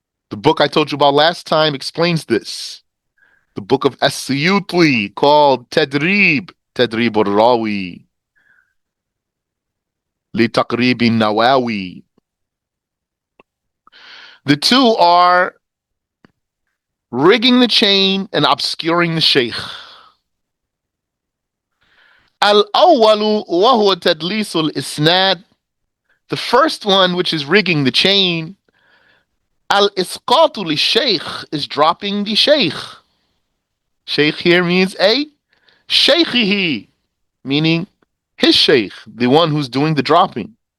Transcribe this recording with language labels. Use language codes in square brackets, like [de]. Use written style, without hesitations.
[en] The book I told you about last time explains this. The book of As-Suyuti called Tadrib al-Rawi. [ar] لتقريب النواوي. [en] The two are rigging the chain and obscuring the sheikh. [ar] الأول وهو تدليس الإسناد. [en] The first one, which is rigging the chain, [ar] الإسقاط للشيخ, [en] is dropping the sheikh. Sheikh here means a sheikhihi, meaning his sheikh, the one who's doing the dropping.